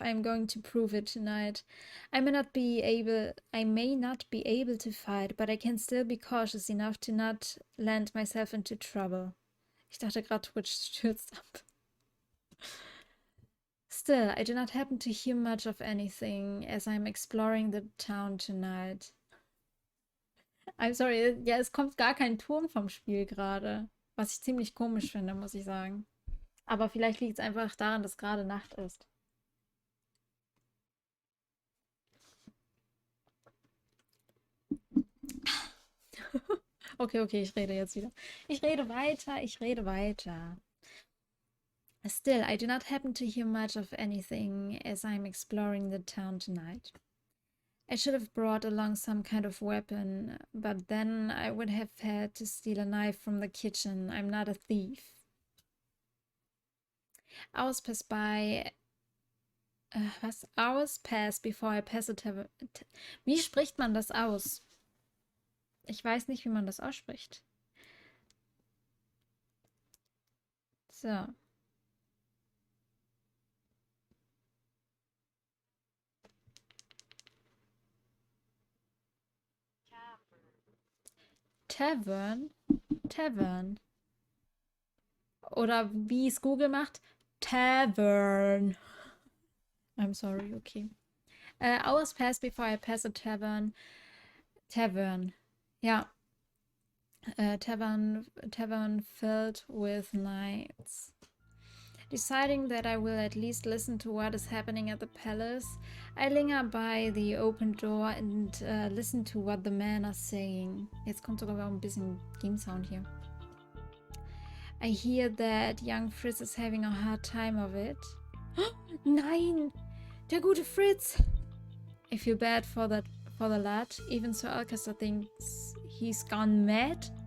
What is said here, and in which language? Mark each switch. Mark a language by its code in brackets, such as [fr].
[en] I'm going to prove it tonight. I may not be able to fight, but I can still be cautious enough to not land myself into trouble. [de] Ich dachte gerade, Twitch stürzt ab. [en] Still, I do not happen to hear much of anything as I'm exploring the town tonight. I'm sorry, [de] ja, es kommt gar kein Ton vom Spiel gerade. Was ich ziemlich komisch finde, muss ich sagen. Aber vielleicht liegt es einfach daran, dass gerade Nacht ist. Okay, okay, ich rede jetzt wieder. Ich rede weiter, ich rede weiter. [en] Still, I do not happen to hear much of anything as I'm exploring the town tonight. I should have brought along some kind of weapon, but then I would have had to steal a knife from the kitchen. I'm not a thief. Hours pass by. [de] Was? [en] Hours pass before I pass a tavern. [de] Wie spricht man das aus? Ich weiß nicht, wie man das ausspricht. So. Tavern? Tavern. Oder wie es Google macht, Tavern. [en] I'm sorry, okay. Hours pass before I pass a tavern. Tavern. [de] Ja. [en] Tavern filled with knights. Deciding that I will at least listen to what is happening at the palace, I linger by the open door and listen to what the men are saying. [de] Jetzt kommt sogar ein bisschen Game Sound hier. [en] I hear that young Fritz is having a hard time of it. [de] Nein! Der gute Fritz! [en] I feel bad for the lad. Even Sir Alcaster thinks he's gone mad.